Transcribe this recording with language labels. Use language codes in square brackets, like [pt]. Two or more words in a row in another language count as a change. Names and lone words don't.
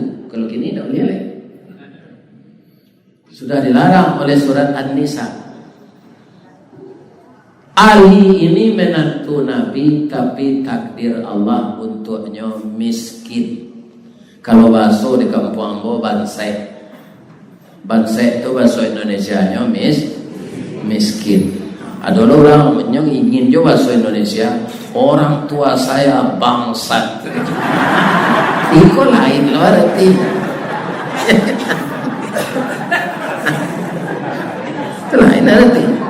[id] Kalau gini tak boleh lagi. Sudah dilarang oleh surat An-Nisa. Ali ini menantu Nabi, tapi takdir Allah untuknya miskin. Kalau bahasa di kampung Ambo bansai. Bansai itu bahasa Indonesianya miskin. Ada orang yang ingin juga bahasa Indonesia, orang tua saya bangsat. Itu lain berarti. Itu lain berarti.